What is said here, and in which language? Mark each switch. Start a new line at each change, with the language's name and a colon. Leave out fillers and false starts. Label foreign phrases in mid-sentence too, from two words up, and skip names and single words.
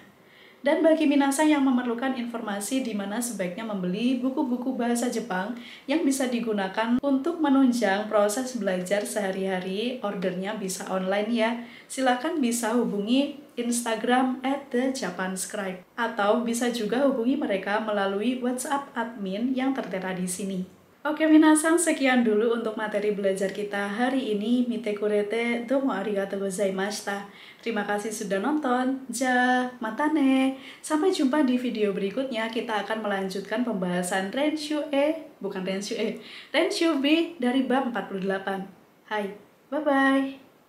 Indonesian: Dan bagi minasan yang memerlukan informasi di mana sebaiknya membeli buku-buku bahasa Jepang yang bisa digunakan untuk menunjang proses belajar sehari-hari, ordernya bisa online ya. Silakan bisa hubungi Instagram @thejapanscribe atau bisa juga hubungi mereka melalui WhatsApp admin yang tertera di sini. Oke minasan, sekian dulu untuk materi belajar kita hari ini.
Japanese: 見てくれてどうもありがとうございました.
Indonesian: Terima kasih sudah nonton.
Japanese: じゃ、またね.
Indonesian: Sampai jumpa di video berikutnya. Kita akan melanjutkan pembahasan Renshu B dari bab 48. Hai, bye-bye.